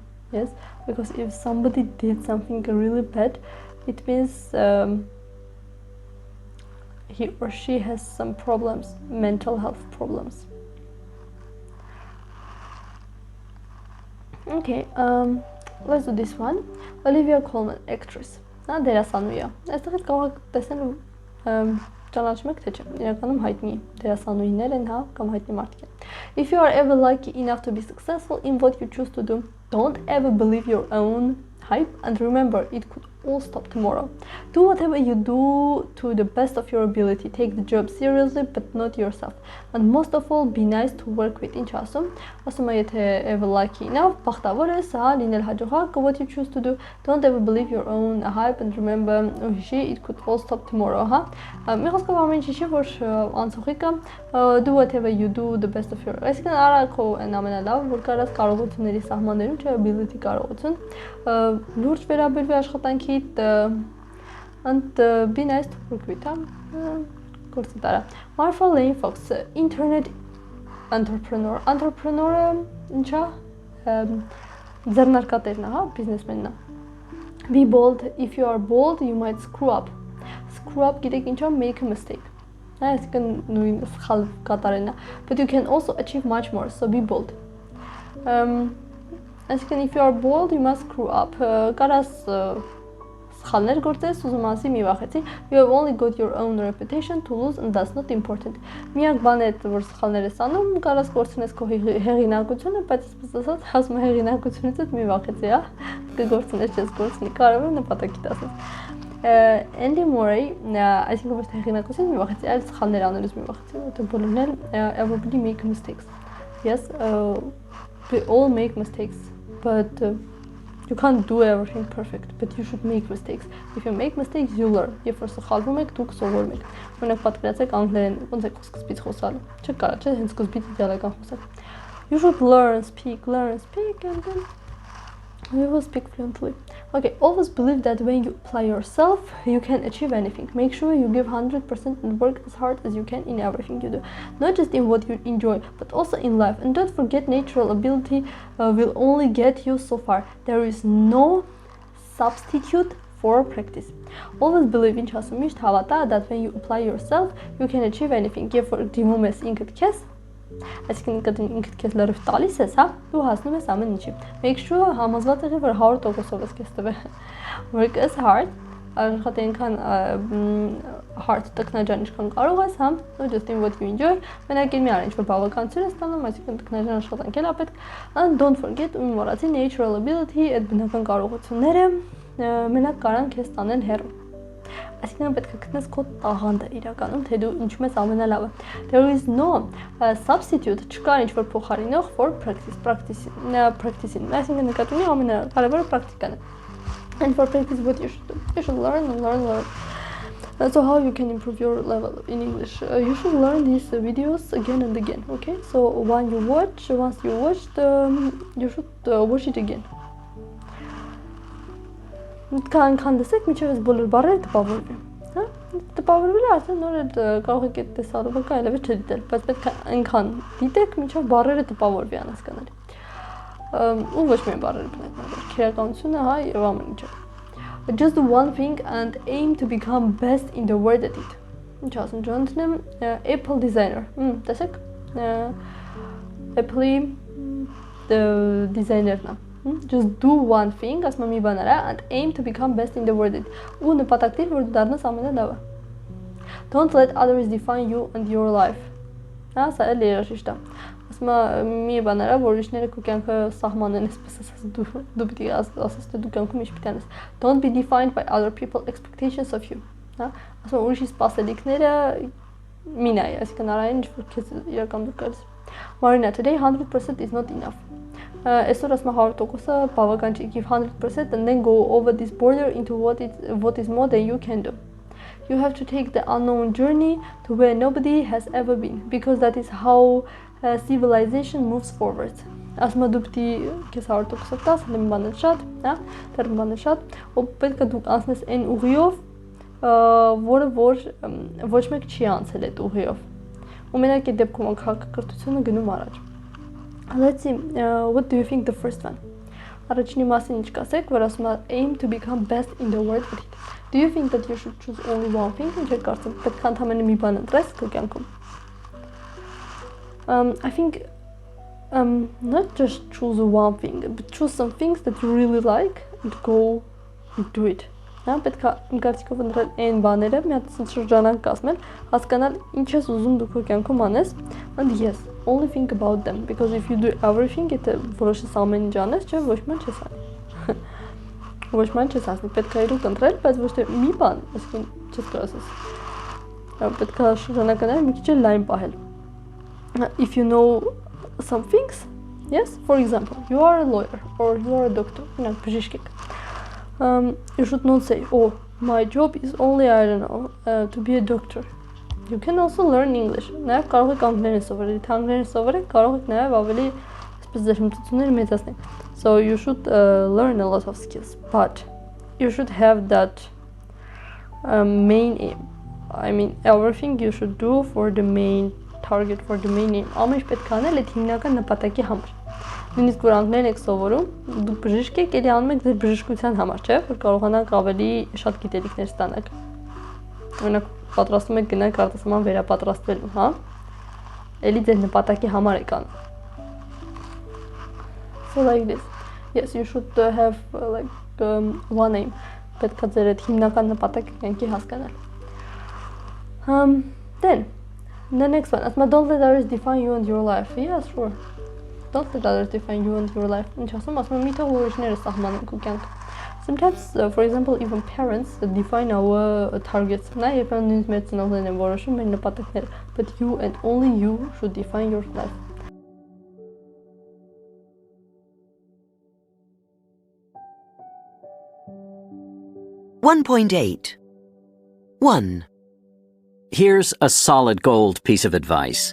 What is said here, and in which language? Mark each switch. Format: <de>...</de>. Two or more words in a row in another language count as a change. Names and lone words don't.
<en>Yes, because if somebody did something really bad, it means he or she has some problems, mental health problems. Okay, let's do this one. Olivia Colman, actress.</en> <hy>Նա դերասանուհի է։ Այստեղից կարող եք տեսնել ճանաչում եք թե չէ։ Իրականում հայտնի դերասանուհիներ են, հա, կամ հայտնի մարդիկ են։</hy> <en>If you are ever lucky enough to be successful in what you choose to do, don't ever believe your own hype and remember it could all stop tomorrow. Do whatever you do to the best of your ability. Take the job seriously but not yourself. And most of all be nice to work with.</en> <hy>Ինչ ասում է եթե</hy> <en>ever lucky enough,</en> <hy>բախտավոր ես, հա, լինել հաջողակ,</hy> <en>what you choose to do, don't ever believe your own hype and remember it could all stop tomorrow,</en> <hy>հա։ Մի խոսքով ամեն ինչ չի որ անցողի կա,</hy> <en>do whatever you do the best of your,</en> <hy>այսինքն արա քո այն ամենալավ, որ կարաս կարողությունների սահմաններում, չէ, ability կարողություն, լուրջ վերաբերվի աշխատանքիդ and</hy> <en>be nice to work with,</en> <hy>գործի տարա։</hy> <en>Marfa Lane Fox, internet entrepreneur,</en> <hy>ինչա, ձեռնարկատերն է, հա, բիզնեսմենն է։</hy> <en>Be bold, if you are bold, you might screw up,</en> <hy>գիտեք ինչա,</hy> <en>make a mistake,</en> <hy>այսինքն նույն սխալ կատարելն է,</hy> <en>but you can also achieve much more, so be bold. Այսինքն if you are bold, you must screw up,</en> <hy>կարաս սխալներ գործես, ուզում ասի մի վախեցի,</hy> <en>you have only got your own reputation to lose and that's not important.</en> <hy>Միակ բանը է, որ սխալներ ես անում, կարաս կորցնես քո հեղինակությունը, բայց ասած ասում հեղինակությունից մի վախեցի, հա, կգործնես, չես կորցնի, կարևորը նպատակիդ ասես։ Andy Murray, այսինքն ոչ թե հեղինակությունից մի վախեցի, այլ սխալներ անելուց մի վախեցի, որտեղ բոլորն էլ</hy> <en>everybody make mistakes. Yes, we all make mistakes, but You can't do everything perfect, but you should make mistakes. If you make mistakes, you learn.</en> <hy>Երբ որ սխալվում եք, դուք սովորում եք։ Օրինակ պատկերացրեք անգլերեն, ոնց եք սկզբից խոսալու։ Չկարա, չէ՞, հենց սկզբից իդեալական խոսալ։</hy> <en>You should learn, speak, and then you will speak fluently. Okay, always believe that when you apply yourself, you can achieve anything. Make sure you give 100% and work as hard as you can in everything you do. Not just in what you enjoy, but also in life. And don't forget, natural ability will only get you so far. There is no substitute for practice. Always believe in</en> <hy>mիշտ հավատա</hy> <en>that when you apply yourself, you can achieve anything.</en> <hy>Երբ որ դիմում ես ինքդ քեզ, այսինքն ինքդ քեզ լրիվ տալիս ես, հա, դու հասնում ես ամեն ինչի։</hy> <en>Make sure</en> <hy>համոզված եղի, որ 100%-ով ես քեզ</hy> <en>տվել։ Work as hard,</en> <hy>աշխատի այնքան hard տքնաջան ինչքան կարող ես, հա,</hy> <en>not just in what you enjoy,</en> <hy>մենակ մի արա ինչ-որ բավականություն ես ստանում, այսինքն տքնաջան աշխատանք էլ է պետք,</hy> <en>and don't forget</en> <hy>ու մոռացի</hy> <en>natural ability,</en> <hy>այդ բնական կարողությունները մենակ կարան քեզ տանեն հեռու։ Այսինքն պետք է գտնես քո տաղանդը իրականում, թե դու ինչու ես ամենալավը։</hy> <en>There is no substitute,</en> <hy>չկա ինչ-որ փոխարինող</hy> <en>for practicing։</en> <hy>Այսինքն նկատի ունի ամենակարևորը պրակտիկան է։</hy> <en>And for practice what you should do? You should learn. So how you can improve your level in English? You should learn these videos again and again, okay? So once you watched, you should watch it again.</en> <hy>Քան դեսեք, միջև ես բոլոր բառերը տպավորվի, հա? Տպավորվել է, արդեն նոր այդ կարող եք այդ տեսալու բակա այլևս չդիտել, բայց պետք է այնքան դիտեք, միջև բառերը տպավորվի անհասկանալի։ Ու ոչ միայն բառերը բնականաբար, քերականությունը, հա, եւ ամեն ինչը։</hy> <en>Just do one thing and aim to become best in the word at it։</en> <hy>Ինչ ասում, Ջոնթոնը Apple designer։ Տեսեք, Apple-ի designer-ն է։</hy> <en>Just do one thing,</en> <hy>ասում եմ մի բան արա,</hy> <en>and aim to become best in the word at</en> <hy>it։ Ու նպատակ դիր, որ դու դառնաս ամենալավը։</hy> <en>Don't let others define you and your life։</en> <hy>Հա, սա էլ երաժիշտ է։ Ասում եմ մի բան արա, որ ուրիշները քո կյանքը սահմանեն, այսպես ասած դու պիտի ասես թե դու կյանքում ինչ պիտի անես։</hy> <en>Don't be defined by other people's expectations of you։</en> <hy>Հա, ասում եմ ուրիշի սպասելիքները մի նայ, այսինքն արային ինչ որ քեզ իրական դու կարես։</hy> <en>Marina, today 100% is not enough։</en> <hy>Այսօր ասում եմ 100%-ը բավական չի,</hy> <en>give 100% and then go over this border into what is more than you can do. You have to take the unknown journey to where nobody has ever been, because that is how civilization moves forward.</en> <hy>Ասում եմ դու պիտի քեզ 100% տաս, հենց մի բան շատ, հա, դեռ մի բան շատ, ու պետք է դու անցնես այն ուղիով, որը որ ոչ մեկ չի անցել այդ ուղիով։ Ու մենակ այդ դեպքում քաղաքակրթությունը գնում առաջ։</hy> <en>Let's see, what do you think the first one?</en> <hy>Առաջինի մասին ինչ կասեք, որ ասում է</hy> <en>aim to become best in the word at it։ Do you think that you should choose only one thing?</en> <hy>Ինչ եք կարծում, պետք է ընդամենը մի բան ընտրես քո կյանքում։</hy> <en>I think not just choose one thing, but choose some things that you really like and go and do it.</en> <hy>Հա, պետք է իմ կարծիքով ընտրել այն բաները, մի հատ շրջանակ կազմել, հասկանալ ինչ ես ուզում դու քո կյանքում անես,</hy> <en>and yes, only think about them, because if you do everything,</en> <hy>եթե որոշես ամեն ինչ անես, չէ, ոչ ման չես անի։ Ոչ ման չես ասի, պետք է իրոք ընտրել, բայց ոչ թե մի բան, այսինքն չես կարող ասես։ Պետք է շրջանականները մի քիչ լայն պահել։ If you know some things, yes, for example, you are a lawyer or you are a doctor, բժիշկ եք։</hy> <en>You should not say, oh, my job is only, I don't know, to be a doctor. You can also learn English.</en> <hy>Նաև կարող եք անգլերեն սովորել, եթե անգլերեն սովորեք, կարող եք նաև ավելի այսպես դժվարություններ մեծացնել։</hy> <en>So you should learn a lot of skills, but you should have that main aim. I mean, everything you should do for the main target, for the main aim.</en> <hy>Ամեն ինչ պետք է անել այդ հիմնական նպատակի համար։ Նույնիսկ որ անգլերեն եք սովորում, դուք բժիշկ եք, էլի անում եք ձեր բժշկության համար, չէ՞, որ կարողանաք ավելի շատ գիտելիքներ ստանալ։ Օրինակ պատրաստում եք գնալ արտասահման վերապատրաստվելու, հա։ Էլի ձեր նպատակի համար եք անում։ So like this.</hy> <en>Yes, you should have one aim.</en> <hy>Պետք է ձեր այդ հիմնական նպատակը կյանքի հասկանալ։</hy> <en>Then the next one, asma don't let others define you and your life. Yes, sure. Don't let others define you and your life.</en> <hy>Ինչ ասում, ասում եմ մի թող ուրիշները սահմանեն քո կյանքը։</hy> <en>Sometimes, for example, even parents define our targets.</en> <hy>Նա երբ նույնիսկ մեր ծնողներն են որոշում մեր նպատակները,</hy> <en>but you and only you should define your life. 1.8. 1. Here's a solid gold piece of advice.</en>